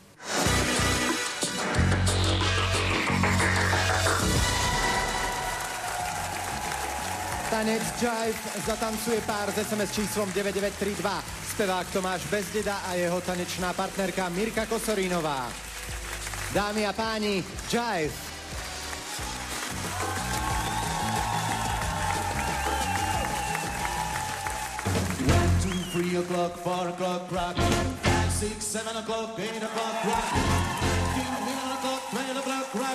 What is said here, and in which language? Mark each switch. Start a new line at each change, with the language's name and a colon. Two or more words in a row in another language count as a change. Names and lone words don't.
Slovak: Tanec Jive zatancuje pár z SMS číslom 9932. Spevák Tomáš Bezdeda a jeho tanečná partnerka Mirka Kosorínová. Dámy a páni, Jive.
English: 3 o'clock, 4 o'clock, rock. 5, 6, 7 o'clock, 8 o'clock, rock. 9 o'clock, 12 o'clock, rock.